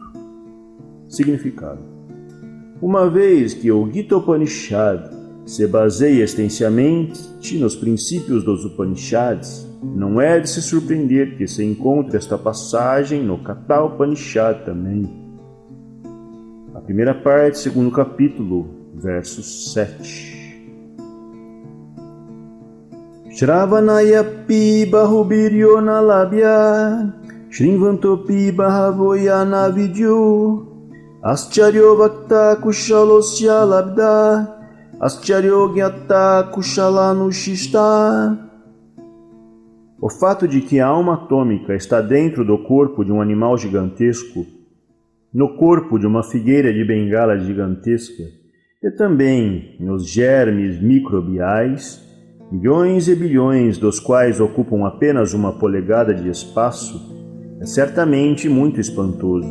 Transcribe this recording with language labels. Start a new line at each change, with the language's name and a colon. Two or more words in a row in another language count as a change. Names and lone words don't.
Portuguese: Significado: uma vez que o Gita Upanishad se baseia extensamente nos princípios dos Upanishads, não é de se surpreender que se encontre esta passagem no Katha Upanishad também. A primeira parte, segundo capítulo, verso 7.
Sanskrit: Shravanayapi bahubiryo nalabhya Shrivantopi bahavoyana vidyo Ascharyo bhakta kushalosya labda Ascharyo gyata kushalanushista.
Portuguese: O fato de que a alma atômica está dentro do corpo de um animal gigantesco, no corpo de uma figueira de bengala gigantesca, e também nos germes microbiais, milhões e bilhões dos quais ocupam apenas uma polegada de espaço, é certamente muito espantoso.